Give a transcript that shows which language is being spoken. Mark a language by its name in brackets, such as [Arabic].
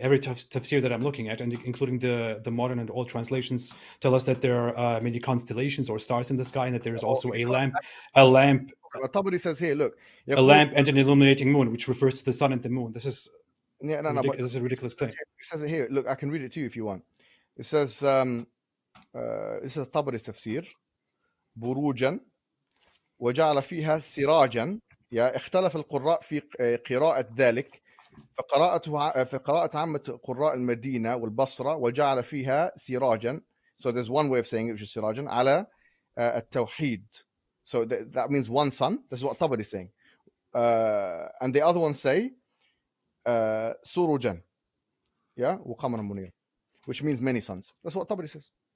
[English] Every tafsir that I'm looking at, and including the modern and old translations, tell us that there are many constellations or stars in the sky, and that there is also a lamp. Tabari says here, look, a lamp and an illuminating moon, which refers to the sun and the moon. This is this is a ridiculous claim. It says it here. Look, I can read it to you if you want. It says, this is Tabari's tafsir. [Arabic] بروجا وجعل فيها سراجا. اختلف القراء في قراءة ذلك فقراءة عامة قراء المدينة والبصرة وجعل فيها سراجا. [English] So there's one way of saying it, which is [Arabic] سراجا على التوحيد. [English] So that means one sun. That's what Tabari is saying. And the other ones say سروجا, [Arabic] وقمرا منيرا, [English] which means many suns. That's what Tabari says.